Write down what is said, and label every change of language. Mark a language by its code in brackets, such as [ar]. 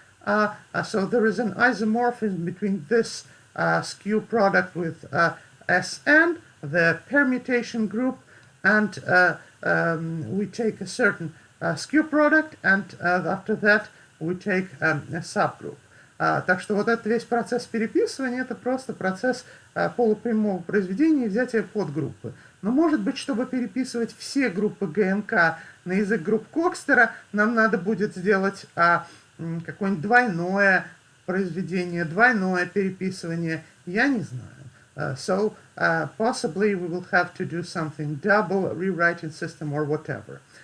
[en] So there is an isomorphism between this skew product with Sn, the permutation group, and we take a certain skew product, and after that we take a subgroup. [ru] Так что вот этот весь процесс переписывания — это просто процесс полупрямого произведения и взятия подгруппы. Но может быть, чтобы переписывать все группы ГНК на язык групп Кокстера, нам надо будет сделать какое-нибудь двойное произведение, двойное переписывание, я не знаю. [en] So possibly we will have to do something double rewriting system or whatever.